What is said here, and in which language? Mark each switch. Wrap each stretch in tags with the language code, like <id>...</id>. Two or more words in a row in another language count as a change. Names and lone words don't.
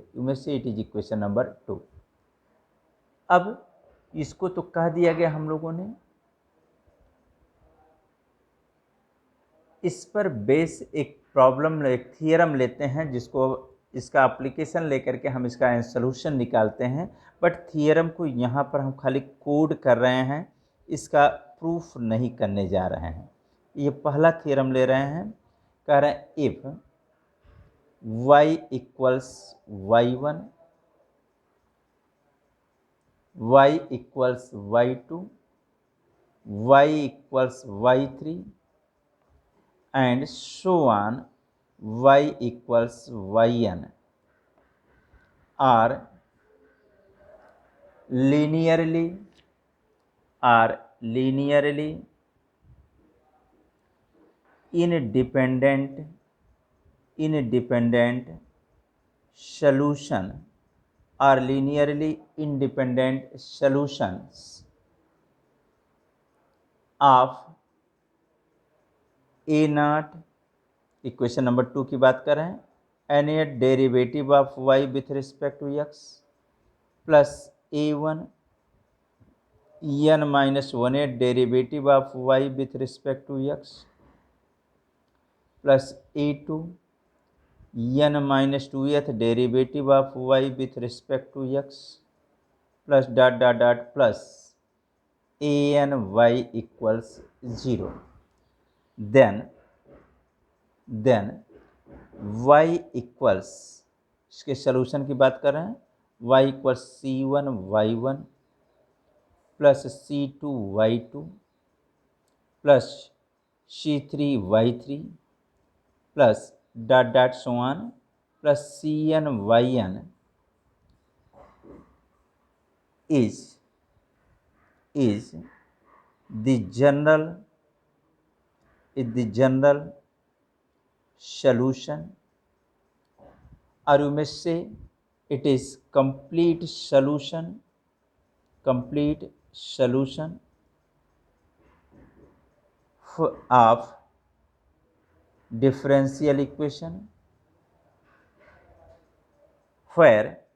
<hi>इनमें से</hi> <en>it is equation number 2.</en> <hi>अब इसको तो कह दिया गया हम लोगों ने, इस पर बेस एक प्रॉब्लम, एक थियरम लेते हैं जिसको इसका एप्लीकेशन लेकर के हम इसका सॉल्यूशन निकालते हैं। बट थियरम को यहाँ पर हम खाली कोड कर रहे हैं, इसका प्रूफ नहीं करने जा रहे हैं। ये पहला थियरम ले रहे हैं, कह रहे हैं</hi> <en>if y equals y1, y equals y2, y equals y3 and so on, y equals yn are linearly independent solution or linearly independent solutions of ए नाट,</en> <hi>इक्वेशन नंबर 2 की बात कर रहे हैं,</hi> <en>nth derivative of y with respect to x plus a1 n minus one derivative of y with respect to x plus a2 n minus tooth derivative of y with respect to x plus dot dot dot plus a n y equals 0. then y equals,</en> <hi>इसके सलूशन की बात कर रहे हैं,</hi> <en>y equals c1 y1 plus c2 y2 plus c3 y3 plus dot dot so on plus cn yn is the general solution, और you may say it is complete solution of differential equation where</en>